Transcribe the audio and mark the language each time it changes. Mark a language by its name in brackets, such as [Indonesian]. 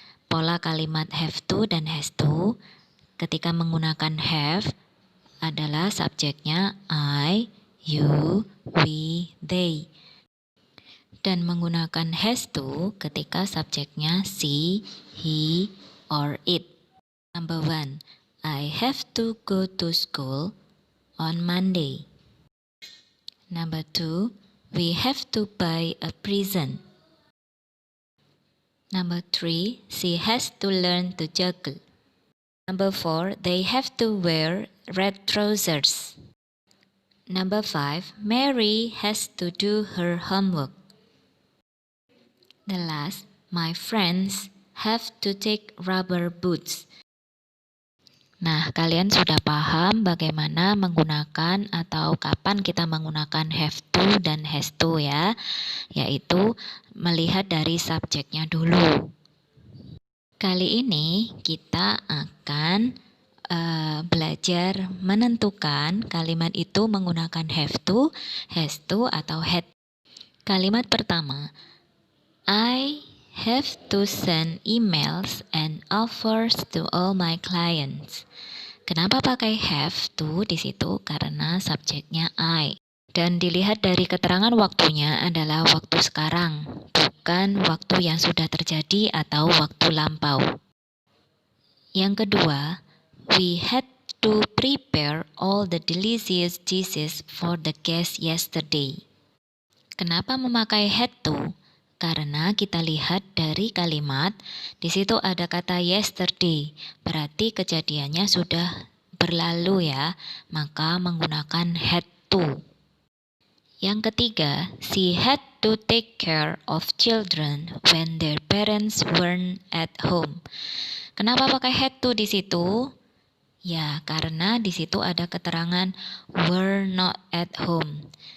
[Indonesian] Pola kalimat have to dan has to. Ketika menggunakan have adalah subjeknya I, you, we, they. Dan menggunakan has to ketika subjeknya she, he, or it. [English] Number 1. I have to go to school on Monday. Number 2. We have to buy a present. Number 3. She has to learn to juggle. Number 4. They have to wear red trousers. Number 5. Mary has to do her homework. The last, my friends have to take rubber boots. [Indonesian] Nah, kalian sudah paham bagaimana menggunakan atau kapan kita menggunakan have to dan has to ya, yaitu melihat dari subjeknya dulu. Kali ini kita akan belajar menentukan kalimat itu menggunakan have to, has to, atau had. Kalimat pertama, [English] I have to send emails and offers to all my clients. [Indonesian] Kenapa pakai have to di situ? Karena subjeknya I. Dan dilihat dari keterangan waktunya adalah waktu sekarang, bukan waktu yang sudah terjadi atau waktu lampau. Yang kedua, [English] we had to prepare all the delicious dishes for the guests yesterday. [Indonesian] Kenapa memakai had to? Karena kita lihat dari kalimat, di situ ada kata yesterday, berarti kejadiannya sudah berlalu ya, maka menggunakan had to. Yang ketiga, [English] she had to take care of children when their parents weren't at home. [Indonesian] Kenapa pakai had to di situ? Ya, karena di situ ada keterangan [English] were not at home.